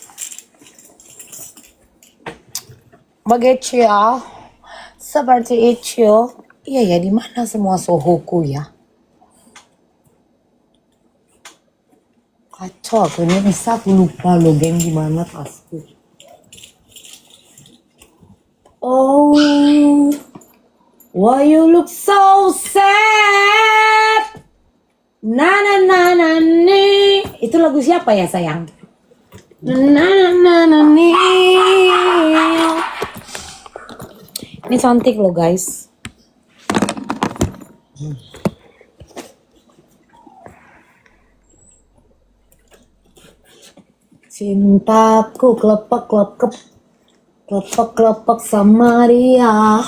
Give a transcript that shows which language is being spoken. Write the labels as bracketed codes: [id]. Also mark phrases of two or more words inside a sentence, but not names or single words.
[id] Begitu ya. Seperti itu. Iya ya, di mana semua sohoku ya? Kacau aku ini, bisa aku lupa loh game gimana tasku. [en] Oh, why you look so sad? Na na na na ni. [id] Itu lagu siapa ya sayang? Na na na na ni. Ini cantik loh guys. Cintaku kelepek-kelepek, kelepek-kelepek sama dia.